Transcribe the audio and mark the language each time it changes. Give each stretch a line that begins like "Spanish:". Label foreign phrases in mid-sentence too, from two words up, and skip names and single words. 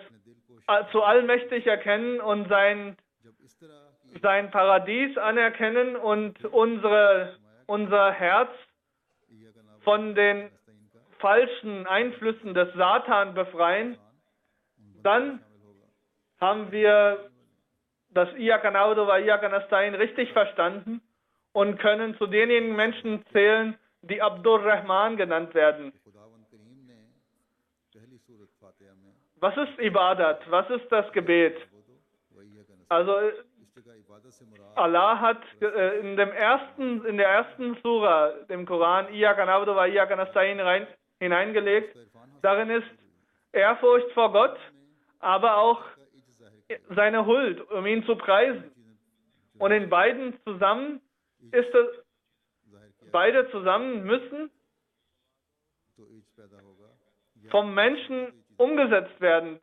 German: zu allmächtig erkennen und sein Paradies anerkennen und unser Herz von den falschen Einflüssen des Satan befreien, dann haben wir das
Arabic: إياك نعبد وإياك نستعين
German: richtig verstanden und können zu denjenigen Menschen zählen, die Abdur Rahman genannt werden. Was ist Ibadat? Was ist das Gebet? Also Allah hat in der ersten Sura, dem Koran,
Arabic: إياك نعبد وإياك نستعين hineingelegt.
German: Darin ist Ehrfurcht vor Gott, aber auch seine Huld, um ihn zu preisen. Und in beiden zusammen beide zusammen müssen vom Menschen umgesetzt werden.